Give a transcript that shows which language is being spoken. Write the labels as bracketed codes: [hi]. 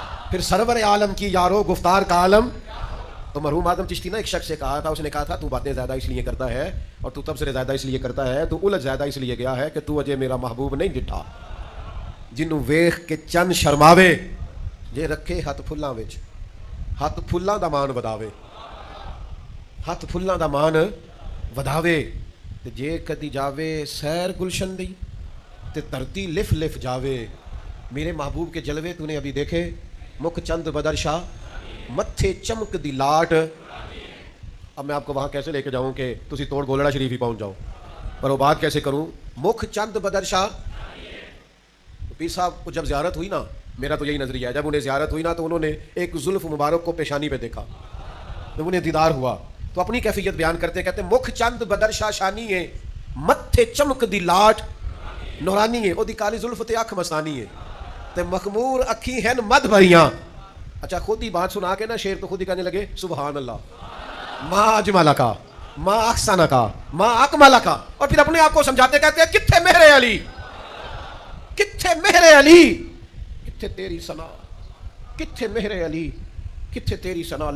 [ur] پھر سرور عالم کی یارو گفتار کا عالم۔ تو مرحوم آدم چشتی نے ایک شخص سے کہا تھا، اس نے کہا تھا تو باتیں زیادہ اس لیے کرتا ہے اور تو تبصرے زیادہ اس لیے کرتا ہے، تو الجھ زیادہ اس لیے گیا ہے کہ [pa] تو اجے میرا محبوب نہیں ڈٹھا، جنوں ویخ کے چند شرماوے جے رکھے ہاتھ پھلاں وچ، ہاتھ پھلاں دا مان وداوے، [ur] ہاتھ پھلاں دا مان وداوے، [pa] تے جے کدی جاوے سیر گلشن دی تے دھرتی لف لف جاوے. [ur] میرے محبوب کے جلوے تو نے ابھی دیکھے. [pa] مکھ چند بدر شاہ متھے چمک دی لاٹ. [ur] اب میں آپ کو وہاں کیسے لے کے جاؤں کہ [pa] تسی توڑ گولڑا شریف ہی پہنچ جاؤ, [ur] پر وہ بات کیسے کروں. مکھ چند بدر شاہ. پیر صاحب کو جب زیارت ہوئی نا, میرا تو یہی نظریہ ہے, جب انہیں زیارت ہوئی نا تو انہوں نے ایک زلف مبارک کو پیشانی پہ دیکھا. جب انہیں دیدار ہوا تو اپنی کیفیت بیان کرتے کہتے [pa] مکھ چند بدر شاہ شانی ہے, متھے چمک دی لاٹ نورانی ہے, او دی کالی زلف تے اکھ مسانی ہے, تے مخمور اکھی ہیں مد بھریاں. [ur] اچھا خود ہی بات سنا کے نا شیر تو خود ہی کہنے لگے سبحان اللہ, [ar] ما اجمل کا, ما احسن کا, ما اکمل کا. [ur] اور پھر اپنے آپ کو سمجھاتے کہتے ہیں [pa] کتھے مہر علی, کتھے مہر علی, کتھے تیری ثنا, کتھے مہر علی, کتھے تیری ثنا.